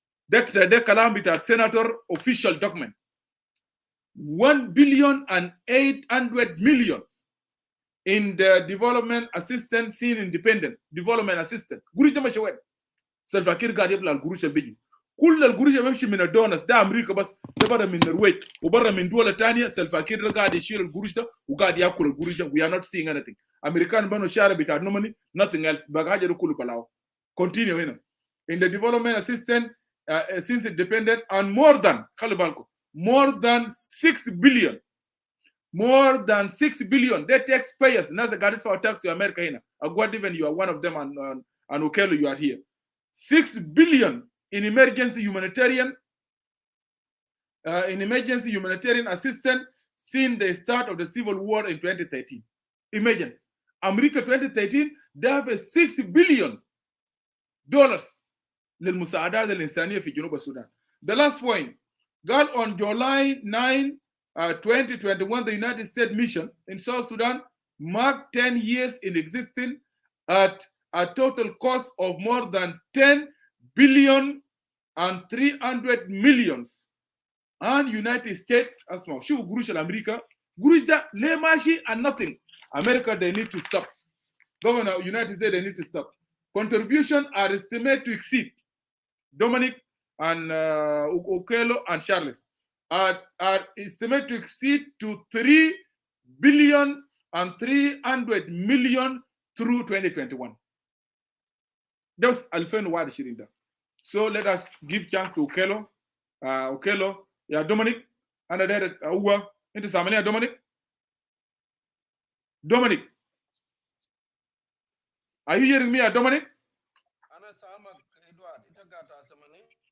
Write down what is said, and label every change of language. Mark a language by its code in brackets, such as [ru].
[ar] ده كلام بتاع [en] senator official document. 1 billion and 800 millions in the development assistance seen independent development assistance. [ar] قروش ده ماشي وين؟ سلفاكير قاعد يبلع القروش اللي بيجي. كل القروش اللي بيمشي من الدونرز ده امريكا بس، ده برا من النرويج وبرا من دول ثانيه. سلفاكير ده قاعد يشيل القروش ده وقاعد ياكل القروش ده. [en] We are not seeing anything. [ar] امريكان بنوا شارع بتاع نومني [en] nothing else. [ar] بقى حاجه ده كله بلاو. [en] Continue [ar] هنا. [en] In the development assistance since independent and more than [ar] خلي بالكم [en] more than 6 billion. More than 6 billion. They taxpayers. [ar] الناس قاعدين يدفعوا tax في امريكا هنا. [en] Agwad even you are one of them and Okelo you are here. 6 billion in emergency humanitarian assistance since the start of the civil war in 2013. Imagine, America 2013 they have a $6 billion [ar] للمساعدات الإنسانية في جنوب السودان. [en] The last point, God on July 9, 2021, the United States mission in South Sudan marked 10 years in existence at a total cost of more than 10 billion and 300 millions. And United States, [ar] asma, شوفوا قروش الأمريكا، قروش ده ليه ماشي [en] and nothing. America, they need to stop. Governor, United States, they need to stop. Contributions are estimated to exceed Dominic and Okelo and Charles are estimated to exceed to 3,300,000,000 through 2021. That's 2021 ده. So let us give chance to Okello. Okello, yeah, Dominic. [ar] أنا داير هو أنت سامعني يا Dominic? [en] Dominic, are you hearing me, Dominic? [ar] أنا سامعك إدوارد أنت قاعد تسمعني؟